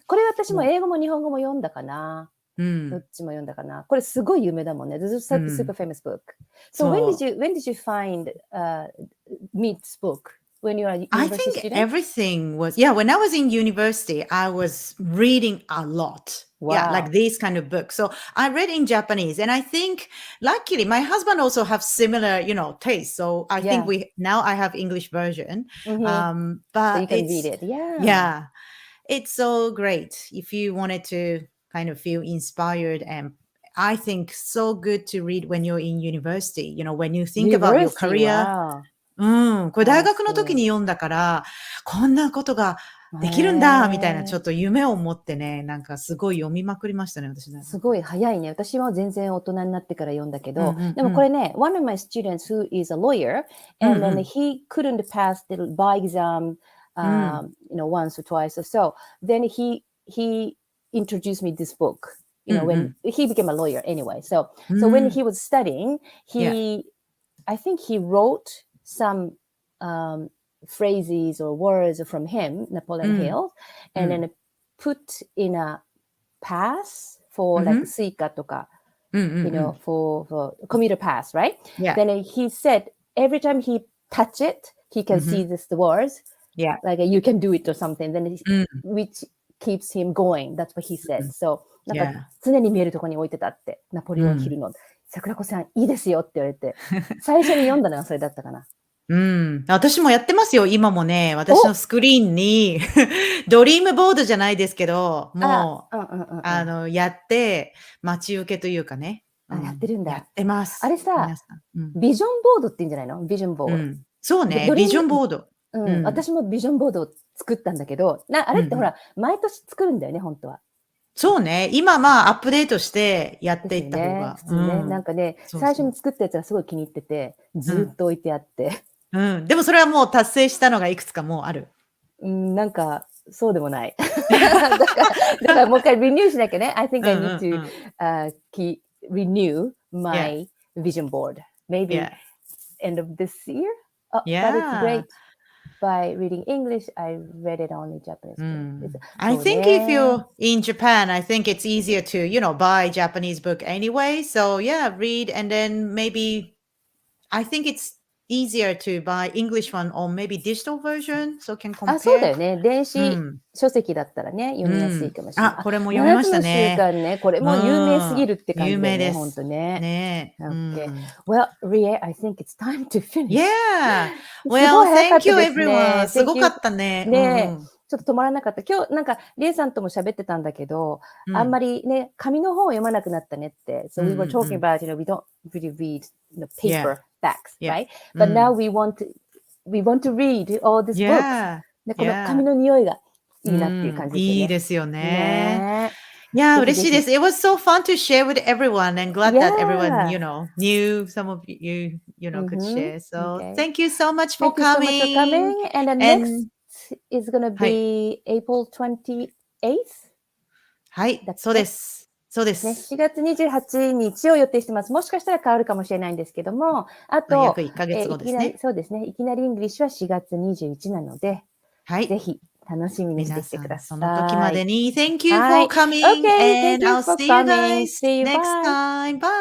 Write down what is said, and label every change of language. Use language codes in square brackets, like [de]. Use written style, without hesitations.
[ja] これ私も英語も日本語も読んだかな。どっちも読んだかな。これすごい有名だもんね。 [en] This is a super famous book. So when did you find meet this book? When you are a university student? I think everything was, when I was in university, I was reading a lot. Wow. Yeah, like these kind of books. So I read in Japanese, and I think luckily my husband also have similar, taste. So I think I have English version. But so you can read it. Yeah. It's so great if you wanted to kind of feel inspired, and I think so good to read when you're in university, when you think about your career. [ja] これ大学の時に読んだから、こんなことができるんだみたいなちょっと夢を持ってね、なんかすごい読みまくりましたね、私ね。すごい早いね。私は全然大人になってから読んだけど、でもこれね、 [en] one of my students who is a lawyer, and then he couldn't pass the bar exam, once or twice or so. Then he introduced me this book, when he became a lawyer anyway. So when he was studying, I think he wrote some phrases or words from him, Napoleon Hill, and then put in a pass for like Suica とか, for commuter pass, right? Then he said every time he touch it, he can see the words, like you can do it or something. Then which keeps him going. That's what he said. [ja] So なんか常に見えるところに置いてたって、ナポレオンヒルの。桜子さんいいですよって言われて、最初に読んだのがそれだったかな。私もやってますよ、今もね。私のスクリーンに、ドリームボードじゃないですけど、もう、やって、待ち受けというかね。やってるんだ。やってます。あれさ、ビジョンボードって言うんじゃないの？ビジョンボード。そうね、ビジョンボード。私もビジョンボードを作ったんだけど、あれってほら、毎年作るんだよね、本当は。そうね。今アップデートしてやっていった方が。普通ね。なんかね、最初に作ったやつがすごい気に入ってて、ずっと置いてあって。でもそれはもう達成したのがいくつかもうある。なんか、そうでもない。だからもう一回リニューしなきゃね。 [en] I think I need to renew my vision board. Maybe end of this year? But it's great. By reading English, I read it only Japanese. I think if you're in Japan, I think it's easier to, buy Japanese book anyway. So read, and then maybe I think it's easier to buy English one or maybe digital version, so can compare. [ja] そうだよね。電子書籍だったらね、読みやすいかもしれない。これも読みましたね。 7つの習慣ね。これも有名すぎるって感じだよね。有名です。本当ね。ね。 [en] Well, Rie, I think it's time to finish. Yeah. Well, thank you everyone. [ja] すごかったね。ね。ちょっと止まらなかった。今日なんかリエさんとも喋ってたんだけど、あんまりね、紙の本を読まなくなったねって。 [en] So we were talking about, we don't really read paper facts, right? But now we want to read all these books. [ja] で、この紙の匂いがいいなっていう感じですね。いいですよね。いや、嬉しいです。 [en] It was so fun to share with everyone, and glad that everyone, knew some of you, could share. So thank you so much for coming. And the next is going to be April 28th? [ja] はい、そうです。そうです。 4月28日を予定してます。もしかしたら変わるかもしれないんですけども、あと、約1ヶ月後ですね。そうですね。いきなりイングリッシュは4月21なので、ぜひ楽しみにしてきてください。その時までに [en] Thank you for coming, and I'll see you guys next time. Bye!